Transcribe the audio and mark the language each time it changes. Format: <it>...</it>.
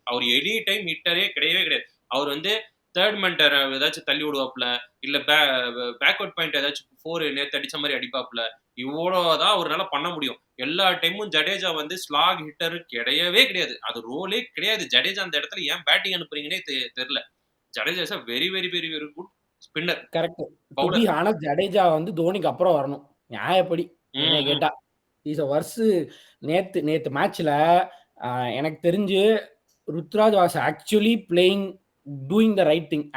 <ta>அவர் any time ஹிட்டரே கிடையவே கிடையாது. அவர் third mentor ஏதாச்சும் தள்ளி விடுவாப்ல, இல்ல பேக்வர்ட் பாயிண்ட் ஏதாச்சும் 4 நேத்து அடிச்ச மாதிரி அடிப்பாப்ல. இவ்வளவுதான் அவரால பண்ண முடியும். எல்லா டைமும் ஜடேஜா ஸ்லாக் ஹிட்டர் கிடையவே கிடையாது. அது ரோலே கிடையாது. ஜடேஜா அந்த இடத்துல ஏன் பேட்டிங் அனுப்புறீங்கன்னே தெரியல.</ta> <en>Jadeja is a very very very very good spinner.</en> <ta>Correct. ஆனா ஜடேஜா தோனிக்கு அப்புறம் வரணும் நியாயப்படி என்ன கேட்டா.</ta> <en>is worse</en> <ta>நேத்து மேட்ச்ல எனக்கு தெரிஞ்சு</ta> <en>Ruturaj was actually playing doing the right thing.</en>